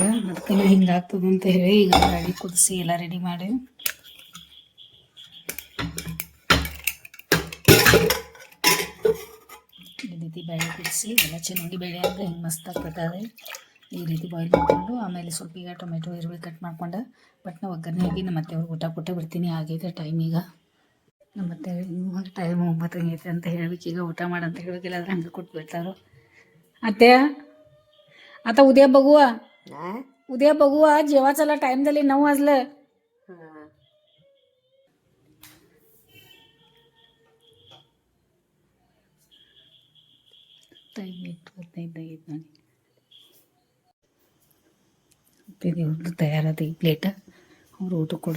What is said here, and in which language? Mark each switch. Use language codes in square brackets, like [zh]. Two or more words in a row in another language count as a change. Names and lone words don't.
[kn] ಅದಕ್ಕೆ ಹಿಂಗೆ ಆಗ್ತದೆ ಅಂತ ಹೇಳಿ ಈಗ ಗಾಡಿ ಕುದಿಸಿ ಎಲ್ಲ ರೆಡಿ ಮಾಡಿ ರೀತಿ ಬೇಳೆ ಬಿಡಿಸಿ ಎಲ್ಲ ಚೆನ್ನಾಗಿ ಬೇಳೆ ಅಂದರೆ ಹಿಂಗೆ ಮಸ್ತ್ ಆಗ್ತದೆ. ಈ ರೀತಿ ಬಾಯ್ಲ್ ಮಾಡಿಕೊಂಡು ಆಮೇಲೆ ಸ್ವಲ್ಪ ಈಗ ಟೊಮೆಟೊ ಈರುಳ್ಳಿ ಕಟ್ ಮಾಡ್ಕೊಂಡು ಬಟ್ ನಾವು ಒಗ್ಗರಣೆ ಹಾಕಿ ನಮ್ಮ ಮತ್ತೆ ಅವ್ರಿಗೆ ಊಟ ಕೊಟ್ಟೆ ಬಿಡ್ತೀನಿ. ಆಗೈತೆ ಟೈಮ್ ಈಗ ನಮ್ಮ ಮತ್ತೆ ಇವಾಗ ಟೈಮ್ 9 ಆಗೈತೆ ಅಂತ ಹೇಳ್ಬೇಕು. ಈಗ ಊಟ ಮಾಡಂತ ಹೇಳ್ಬೇಕಿಲ್ಲ ಆದ್ರೆ ಹಂಗೆ ಕೊಟ್ಟು ಬಿಡ್ತಾರೋ. [mr] ಅತ್ತೆ आता उद्या बघू उद्या बघू जेवायला टाइम झाले 9 वाजलं. [kn] ಇವ್ರದ್ದು ತಯಾರಾದ ಈ ಪ್ಲೇಟ್ ಅವ್ರು ಊಟ ಕೊಡ್ರಿ.